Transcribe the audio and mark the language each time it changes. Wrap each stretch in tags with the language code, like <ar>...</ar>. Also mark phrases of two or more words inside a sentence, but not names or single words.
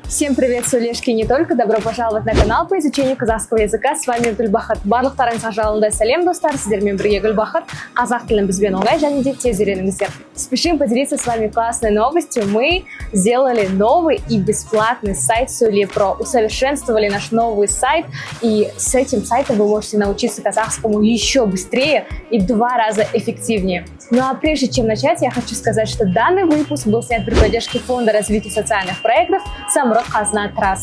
<ru>Всем привет, Сулешки, не только. Добро пожаловать на канал по изучению казахского языка. С вами Гүлбахат.</ru> <kk>Барлықтарыңызға жалынды сәлем, достар. Сіздермен бірге Гүлбахат. Қазақ тілін бізбен оңай және де тез үйреніңіздер.</kk> <ru>Спешим поделиться с вами классной новостью. Мы сделали новый и бесплатный сайт Сөйлепро. Усовершенствовали наш новый сайт. И с этим сайтом вы можете научиться казахскому еще быстрее и в 2 раза эффективнее. Ну а прежде чем начать, я хочу сказать, что данный выпуск был снят при поддержке Фонда развития социальных проектов Самұрық-Қазына Траст.</ru>